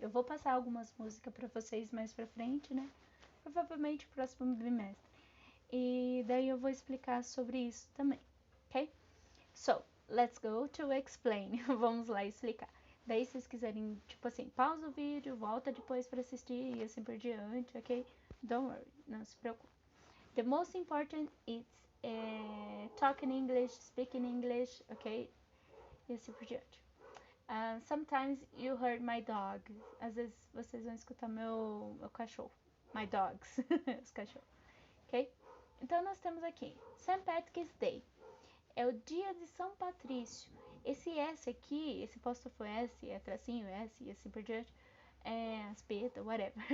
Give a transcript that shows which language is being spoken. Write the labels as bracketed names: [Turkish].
[Portuguese] Eu vou passar algumas músicas para vocês mais pra frente, né? Provavelmente no próximo bimestre. E daí eu vou explicar sobre isso também, ok? [English] So, let's go to explain. [Portuguese] Vamos lá explicar. Daí, se vocês quiserem, tipo assim, pausa o vídeo, volta depois para assistir e assim por diante, ok? [English] Don't worry, [Portuguese] não se preocupe. [English] The most important is talking English, speaking English, ok? [Portuguese] E assim por diante. [English] Sometimes you heard my dog. [Portuguese] Às vezes vocês vão escutar meu cachorro. [English] My dogs. [Portuguese] Os cachorros. Ok? Então nós temos aqui St. Patrick's Day. É o dia de São Patrício. Esse S aqui, esse apóstrofo S, é tracinho S e assim por diante. Aspeta, whatever.